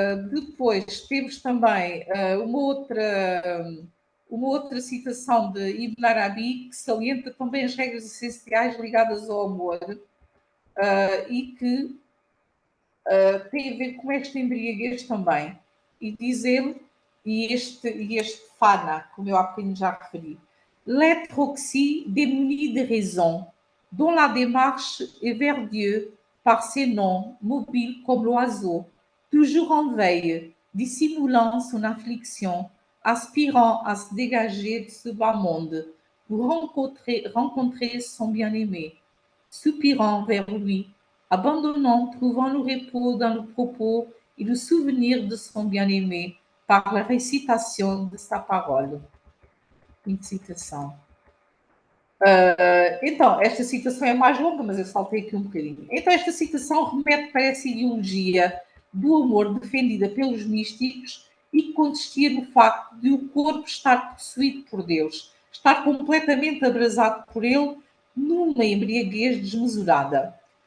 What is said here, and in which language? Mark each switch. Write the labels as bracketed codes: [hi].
[pt] Depois temos também uma outra citação de Ibn Arabi que salienta também as regras essenciais ligadas ao amor e que tem a ver com esta embriaguez também. E diz ele, e este fana, como eu há bocadinho já referi, [fr] l'être aussi démuni de raison, dont la démarche est vers Dieu par ses noms, mobile comme l'oiseau, toujours en veille, dissimulant son affliction, aspirant à se dégager de ce bas monde pour rencontrer son bien-aimé, soupirant vers lui, abandonnant, trouvant le repos dans le propos et le souvenir de son bien-aimé par la récitation de sa parole. [pt] Fim de citação. Então, esta citação é mais longa, mas eu saltei aqui um bocadinho. Então, esta citação remete para essa ideologia do amor defendida pelos místicos e que consistia no facto de o corpo estar possuído por Deus, estar completamente abrasado por ele numa embriaguez desmesurada.